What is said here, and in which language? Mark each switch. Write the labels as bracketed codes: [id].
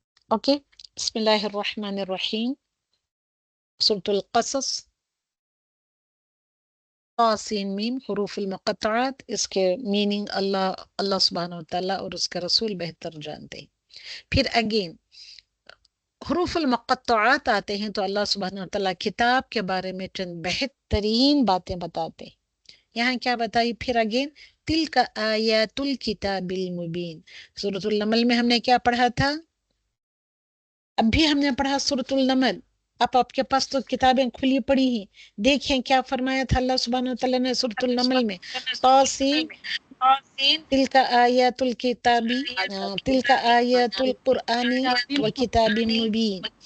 [ur] Okay, بسم اللہ الرحمن الرحیم. سورۃ القصص سین میم حروف المقطعات، اس کے میننگ اللہ سبحانہ وتعالیٰ اور اس کے رسول بہتر جانتے ہیں. پھر اگین حروف المقطعات آتے ہیں تو اللہ سبحانہ وتعالیٰ کتاب کے بارے میں چند بہترین باتیں بتاتے ہیں. یہاں کیا بتائی؟ پھر اگین [ar] تلک آیات الکتاب المبین. [ur] سورۃ النمل میں ہم نے کیا پڑھا تھا؟ اب بھی ہم نے پڑھا سورۃ النمل. اب آپ کے پاس تو کتابیں کھلی پڑی ہیں، دیکھیں کیا فرمایا تھا اللہ سبحانہ وتعالیٰ نے سورۃ النمل میں. [ar] طاسین تلک آیات الکتاب، تلک آیات القرآن وکتاب مبین.